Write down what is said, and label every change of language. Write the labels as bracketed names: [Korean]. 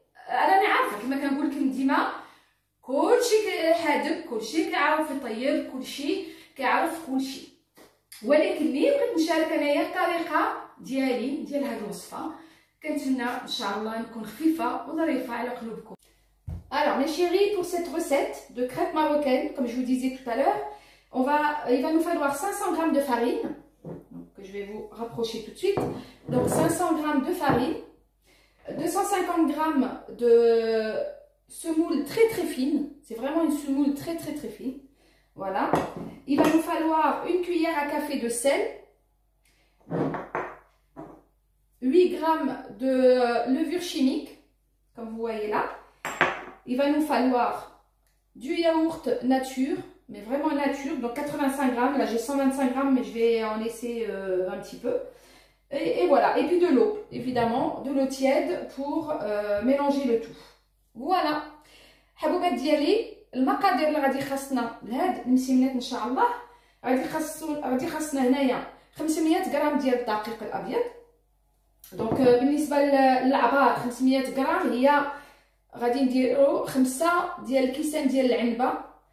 [Arabic] راني عارفه كما كنقول لكم ديما كلشي حادب كلشي كيعرف يطيب كلشي كيعرف كلشي، ولكن ملي بغيت نشارك انايا الطريقه ديال هذه الوصفه كنتمنى ان شاء الله نكون خفيفه وظريفه على قلوبكم. [French] Alors mes chéris, pour cette recette de crêpes marocaines, comme je vous disais tout à l'heure, il va nous falloir 500 g de farine, donc je vais vous rapprocher tout de suite. Donc 500 g de farine, 250 g de semoule très très fine, c'est vraiment une semoule très très très fine. Voilà, il va nous falloir une cuillère à café de sel, 8 g de levure chimique, comme vous voyez là. Il va nous falloir du yaourt nature, mais vraiment nature, donc 85 g. Là j'ai 125 g, mais je vais en laisser un petit peu. Et voilà, et puis de l'eau, évidemment, de l'eau tiède pour mélanger le tout. Voilà. [Arabic] حبوبات ديالي المقادير اللي غادي خاصنا لهاد المسيمنات ان شاء الله غادي خاصنا هنايا 500 غرام ديال الدقيق الابيض. دونك بالنسبه للعبار 500 غرام هي غادي نديرو 5 ديال الكيسان ديال العنبه.